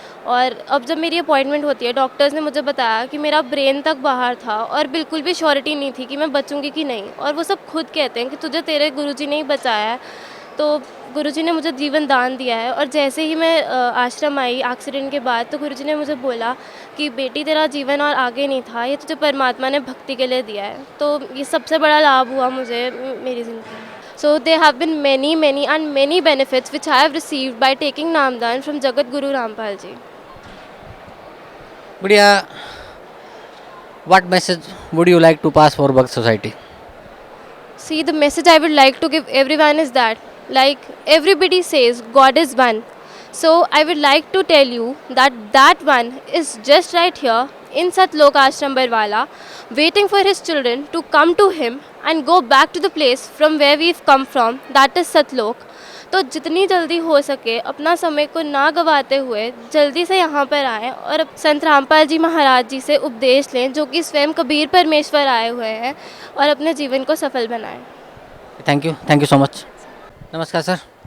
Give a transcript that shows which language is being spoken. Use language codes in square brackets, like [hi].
[hi] और अब जब मेरी अपॉइंटमेंट होती है, डॉक्टर्स ने मुझे बताया कि मेरा ब्रेन तक बाहर था और बिल्कुल भी श्योरिटी नहीं थी कि मैं बचूंगी कि नहीं। और वो सब खुद कहते हैं कि तुझे तेरे गुरुजी ने ही बचाया है, तो गुरुजी ने मुझे जीवन दान दिया है। और जैसे ही मैं आश्रम आई एक्सीडेंट के बाद, तो गुरुजी ने मुझे बोला कि बेटी तेरा जीवन और आगे नहीं था, ये तुझे परमात्मा ने भक्ति के लिए दिया है। तो ये सबसे बड़ा लाभ हुआ मुझे मेरी ज़िंदगी में। [en] So there have been many benefits which I have received by taking Namdan from Jagat Guru Rampal ji. बढ़िया, what message would you like to pass for Bhakt society? See, the message I would like to give everyone is that, like everybody says, God is one. So I would like to tell you that one is just right here in Satlok Ashram Barwala, waiting for his children to come to him and go back to the place from where we've come from, that is Satlok. [hi] तो जितनी जल्दी हो सके अपना समय को ना गवाते हुए जल्दी से यहाँ पर आएँ और संत रामपाल जी महाराज जी से उपदेश लें, जो कि स्वयं कबीर परमेश्वर आए हुए हैं, और अपने जीवन को सफल बनाएं। [en] Thank you so much. [hi] नमस्कार सर।